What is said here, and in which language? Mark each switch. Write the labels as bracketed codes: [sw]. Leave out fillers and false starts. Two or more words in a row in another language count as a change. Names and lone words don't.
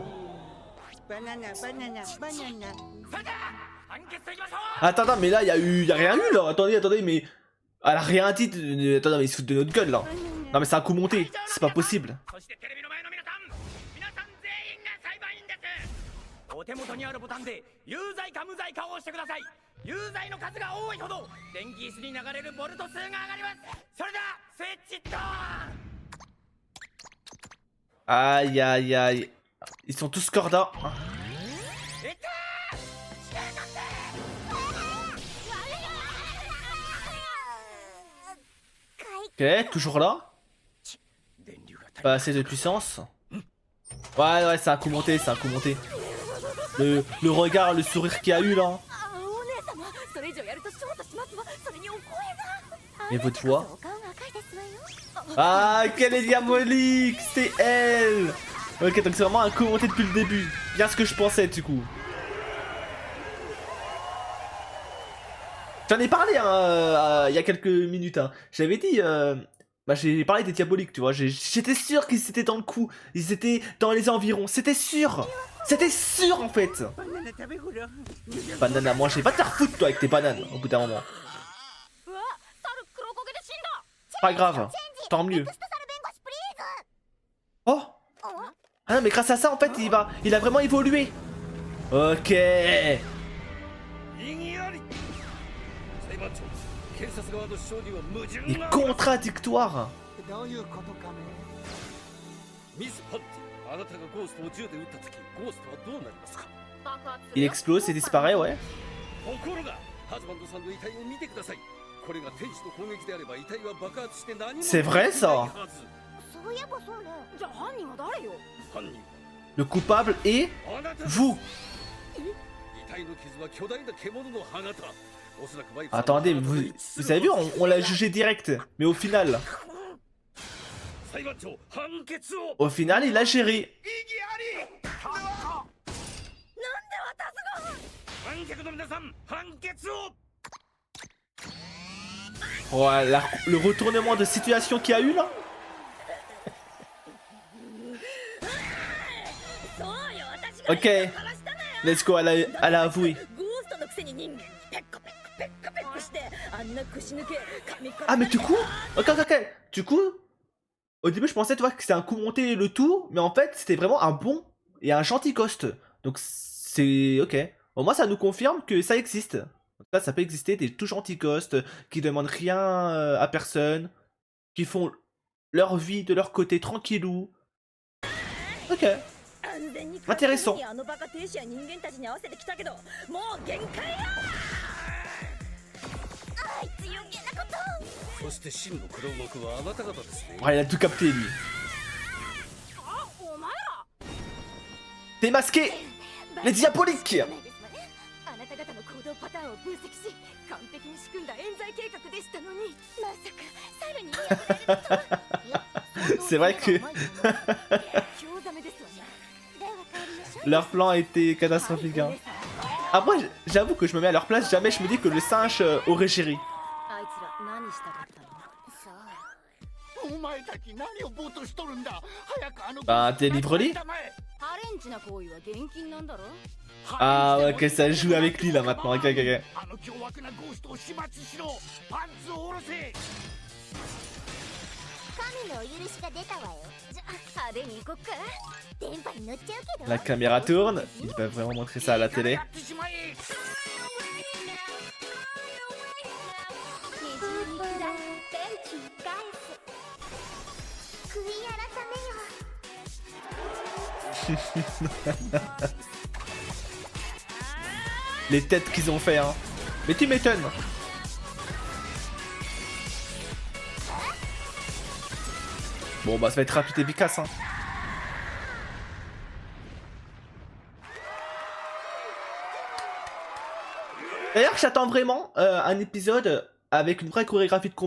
[ja] バナナバナナバナナ。それでは判決といきましょう。 [fr] Attends, mais là, y a rien eu là. Attendez, mais. Elle a rien dit. Attends, mais ils se foutent de notre gueule là. Non, mais c'est un coup monté. C'est pas possible. [ja] そしてテレビの前の皆さん全員が裁判員です。お手元にあるボタンで有罪か無罪かを押してください。有罪の数が多いほど電気椅子に流れるボルト数が上がります。それではスイッチドーン。 [fr] Aïe, aïe, aïe. Ils sont tous corda. [ja] いったー [fr] Ok, toujours là. Pas assez de puissance. Ouais, c'est un coup monté, c'est un coup monté. Le regard, le sourire qu'il y a eu là. [ja] あ、お姉様、それ以上やるとショートし [fr] Mais votre voix. Ah, quelle est diabolique! C'est elle! Ok, donc c'est vraiment un commenté depuis le début. Bien ce que je pensais, du coup. J'en ai parlé il y a quelques minutes. Hein. J'avais dit. Bah, j'ai parlé des diaboliques, tu vois. J'étais sûr qu'ils étaient dans le coup. Ils étaient dans les environs. C'était sûr! C'était sûr en fait! Banana, moi, j'ai pas te faire foutre, toi, avec tes bananes, au bout d'un moment. Pas grave, tant mieux. Oh! Ah non, mais grâce à ça, en fait, il a vraiment évolué. Ok. [ja] 異議あり裁判長検察側の証言は矛盾 [fr] Il est [ja] が [fr] contradictoire. [ja] どういうことかねミス・パッティあなたがゴーストを銃で撃った時ゴーストはどうなりますか [fr] Il explose et disparaît, ouais. [ja] ところがハズバンドさんの遺体を見てくださいこれが天使の攻撃であれば遺体は爆発して何も [fr] C'est vrai, ça [ja] そういえばそうね。じゃあ犯人は誰よ？犯人 [fr] Le coupable est [ja] あなた [fr] vous. [ja] 遺体の傷は巨大な獣の歯型おそらくバイク [fr] Attendez, vous avez vu, on l'a jugé direct. Mais au final, [ja] 裁判長判決を [fr] au final, il a géré. [ja] 異議あり観客の皆さん判決を [fr] Ouais, le retournement de situation qu'il y a eu là. [en] Ok, let's go, [fr] elle a avoué. Ah mais du coup, ok, du coup, au début je pensais tu vois, que c'était un coup monté le tout, mais en fait c'était vraiment un bon et un gentil ghost. Donc c'est ok. Au moins ça nous confirme que ça existe. En tout cas ça peut exister des tout gentils ghosts qui demandent rien à personne, qui font leur vie de leur côté tranquillou. Ok. Intéressant. [ja] そして真の黒幕はあなた方ですね [fr] Ouais, il a tout capté lui. Démasqué les diaboliques. [ja] あなた方の行動パターンを分析し、完璧に仕組んだ冤罪計画でしたのに、まさか猿に破られるとは。 [fr] C'est vrai que [ja] 興ざめですわね。では帰りましょう。 [fr] leur plan était catastrophique. Hein. Après, j'avoue que je me mets à leur place, jamais je me dis que le singe aurait géré. [ja] あいつら何したかったの？さあ。お前たち何をぼーっとしとるんだ早くあの [fr] Bah, délivre-les. [ja] ハレンチな行為は現金なんだろ？ [fr] Ah, ouais, que ça joue avec lui là maintenant. Ok. [ja] あの凶悪なゴーストを始末しろパンツを下ろせ神のお許しが出たわよ。じゃあ派手に行こっか。電波に乗っちゃうけど。 [fr] La caméra tourne. Ils peuvent vraiment montrer ça à la télé. [ja] やってしまえねじりくらい電気返す。悔い改めよ。 [fr] Les têtes qu'ils ont fait, hein. Mais tu m'étonnes. Bon, bah, ça va être rapide et efficace, hein. D'ailleurs, j'attends vraiment un épisode avec une vraie chorégraphie de combat.